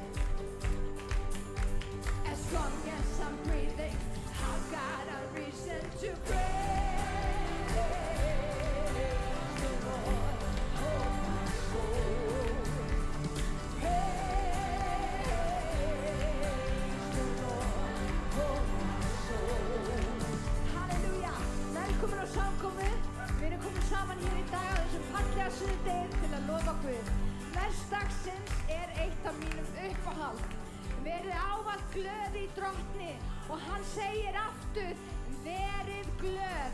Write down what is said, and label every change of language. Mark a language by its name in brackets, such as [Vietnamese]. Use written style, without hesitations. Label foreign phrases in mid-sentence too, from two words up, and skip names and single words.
[English] As long as I'm breathing, I've got a reason to praise the Lord, oh my soul. Praise the Lord, oh my soul. [Icelandic] Halleluja! Velkomin á samkomu. Við erum komin saman hér í dag á þessum fallega sunnudegi til að lofa Guð. Vers dagsins eitt af mínum uppáhald. Verið ávallt glöð í Drottni og hann segir aftur, verið glöð.